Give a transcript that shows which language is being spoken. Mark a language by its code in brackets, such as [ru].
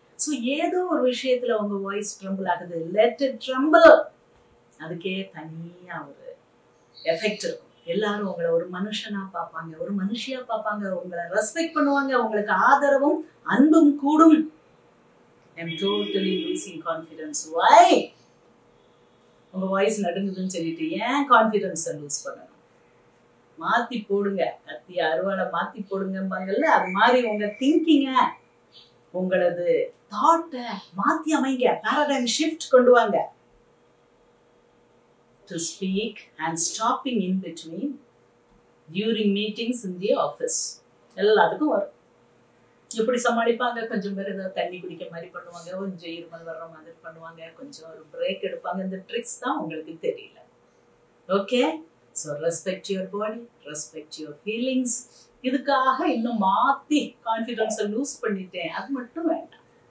[ta] So ஏதோ ஒரு விஷயத்துல உங்க வாய்ஸ் ட்ரெம்பிள் ஆகுது. [en] Let it tremble. [ta] அதுக்கே தனியா ஒரு எஃபெக்ட் இருக்கும். எல்லாரும் உங்களை ஒரு மனுஷனா பார்ப்பாங்க, ஒரு மனுஷியா பார்ப்பாங்க, உங்களை ரெஸ்பெக்ட் பண்ணுவாங்க, உங்களுக்கு ஆதரவும் அன்பும் கூடும். [en] I'm totally losing confidence. Why? [ta] உங்க வாய்ஸ் நடுங்குதுன்னு சொல்லிட்டு ஏன் கான்ஃபிடன்ஸை லூஸ் பண்ணணும்? மாத்தி போடுங்க, கத்தி அறுவாலை மாத்தி போடுங்கம்பாங்கல்ல, அது மாதிரி உங்க திங்கிங்க, உங்களது தாட்டை மாத்தி அமைங்க. பேரடைம் ஷிஃப்ட் கொண்டு வாங்க. [en] To speak and stopping in between during meetings in the office. [ta] எல்லாத்துக்கும் வரும். எப்படி சமாளிப்பாங்க? கொஞ்சம் பேர் ஏதாவது தண்ணி குடிக்க மாதிரி பண்ணுவாங்க, கொஞ்சம் இருமல் வர்ற மாதிரி பண்ணுவாங்க, கொஞ்சம் ஒரு பிரேக் எடுப்பாங்க. இந்த ட்ரிக்ஸ் தான் உங்களுக்கு தெரியல. Okay, so [en] Respect your body, respect your feelings. [ta] இதுக்காக இன்னும் மாத்தி கான்ஃபிடன்ஸை லூஸ் பண்ணிட்டேன், அது மட்டும் வேண்டாம்.